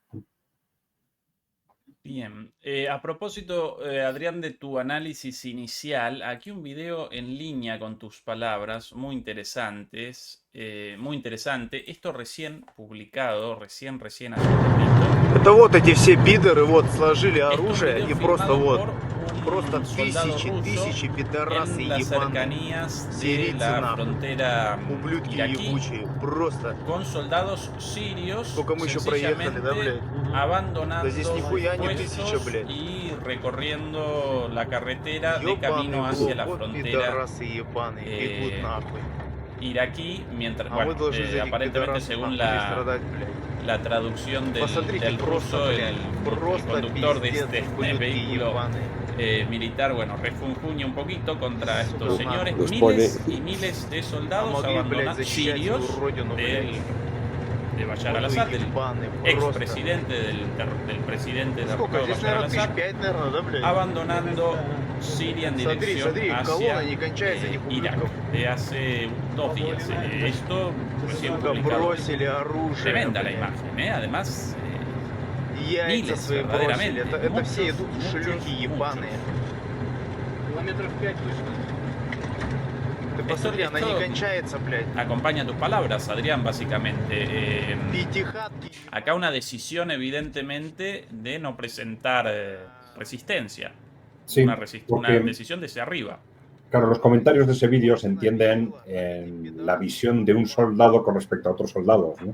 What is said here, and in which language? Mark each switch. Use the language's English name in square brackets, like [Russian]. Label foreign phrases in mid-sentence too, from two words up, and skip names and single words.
[Spanish] Bien, a propósito, Adrián, de tu análisis inicial, aquí un video en línea con tus palabras muy interesantes, muy interesante. Esto recién publicado, recién hace un ratito. [Russian] Это вот эти все пидоры вот сложили [Spanish] Esto es un [Russian] оружие [Spanish] video [Russian] и просто [Spanish] filmado [Russian] вот, [Spanish] por [Russian] просто [Spanish] un soldado [Russian] тысячи [Spanish] ruso [Russian] пидорасы [Spanish] en las [Russian] ебаные, [Spanish] cercanías de [Russian] сирийцы [Spanish] la [Russian] нахуй, [Spanish] frontera [Russian] ублюдки [Spanish] iraquí [Russian] ебучие, просто. [Spanish] con soldados sirios [Russian] Сколько мы еще проехали, да, [Spanish] sencillamente [Russian] блядь? [Spanish] abandonando [Russian] Да здесь [Spanish] sus [Russian] нихуя не [Spanish] puestos [Russian] 1000, блядь. [Spanish] y recorriendo la carretera de [Russian] Ёбаный [Spanish] camino [Russian] в [Spanish] hacia [Russian] рот, [Spanish] la [Russian] вот [Spanish] frontera [Russian] пидорасы ебаные, бегут eh, нахуй. [Spanish] iraquí, mientras, [Russian] А мы [Spanish] bueno, [Russian] должны за этих [Spanish] aparentemente [Russian] пидорасов [Spanish] según [Russian] нахуй страдать, блядь. [Spanish] la traducción [Russian] Посмотрите, [Spanish] del [Russian] просто, [Spanish] ruso, [Russian] блядь, [Spanish] el [Russian] просто [Spanish] conductor de [Russian] пиздец, [Spanish] este [Russian] ублюдки [Spanish] vehículo [Russian] ебаные. [Spanish] militar, bueno, refunfuña un poquito contra estos [Russian] Сука, [Spanish] señores. Los Miles pone- y miles de [Russian] А [Spanish] soldados [Russian] могли, блядь, [Spanish] abandonados, [Russian] защищать [Spanish] sirios, [Russian] свою родину, блядь. [Spanish] de Bashar [Russian] Вот вы [Spanish] al-Assad, del [Russian] ебаные, просто. [Spanish] expresidente del presidente de [Russian] Сколько? [Spanish] Bashar [Russian] Здесь, наверное, [Spanish] al-Assad, [Russian] 1005, наверное, да, блядь? [Spanish] abandonando Siria en [Russian] Смотри, [Spanish] dirección [Russian] смотри, [Spanish] hacia [Russian] колонна не кончается, этих [Spanish] Irak, [Russian] ублюдков. [Spanish] de hace 2 días. Esto recién [Russian] Сука, [Spanish] publicado. [Russian] бросили оружие, [Spanish] Tremenda la [Russian] блядь. [Spanish] imagen, Además, [Russian] Яйца [Spanish] miles, [Russian] свои [Spanish] verdaderamente. [Russian] бросили. Это все [Spanish] Muchos, [Russian] идут [Spanish] muchos, [Russian] шлюхи ебаные. Километров 5 точно. Ты посмотри, она не [Spanish] esto [Russian] кончается, блядь. [Spanish] acompaña tus palabras, Adrián, básicamente. [Russian] Пятихатки. [Spanish] Acá una decisión, evidentemente, de no presentar resistencia. Sí, Una porque, decisión desde arriba. claro, los comentarios de ese vídeo se entienden en la visión de un soldado con respecto a otros soldados, ¿no?